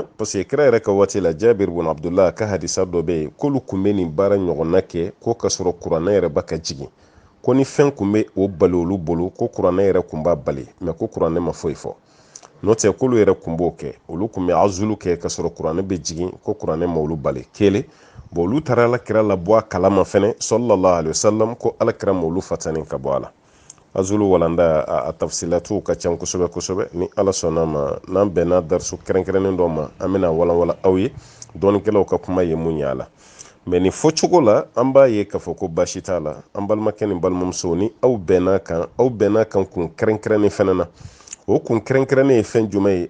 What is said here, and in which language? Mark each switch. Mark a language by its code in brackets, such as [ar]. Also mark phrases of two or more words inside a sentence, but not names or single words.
[fr] Parce que [bm] kira yɛrɛ ka waati la, Jabir ibn Abdullah ka hadisa dɔ bɛ yen, k'olu kun bɛ nin baara ɲɔgɔnna kɛ, ko ka sɔrɔ kuranɛ yɛrɛ ba ka jigin, ko ni fɛn kun bɛ o bali olu bolo, ko kuranɛ yɛrɛ kun b'a bali, mais ko kuranɛ ma foyi fɔ. N'o tɛ k'olu yɛrɛ kun b'o kɛ, olu kun bɛ azulu kɛ ka sɔrɔ kuranɛ bɛ jigin, ko kuranɛ ma olu bali. Kelen, olu taara alakira la bɔ a kalama fɛnɛ, [ar] صلى الله عليه وسلم, [bm] ko alakira ma olu fatani ka bɔ a la. Azulu walanda a tafsilatu ka ca kosɛbɛ kosɛbɛ, ni ala sɔnna ma n'an bɛnna darisu kɛrɛnkɛrɛnnen dɔ ma, an bɛna walawala aw ye dɔɔnikɛlaw ka kuma ye mun y'a la. Mais ni fɔcogo la an b'a ye k'a fɔ ko baasi t'a la. An balimakɛ ni balimamuso, ni aw bɛnna kan kun kɛrɛnkɛrɛnnen fɛnɛ na, o kun kɛrɛnkɛrɛnnen ye fɛn jumɛn ye?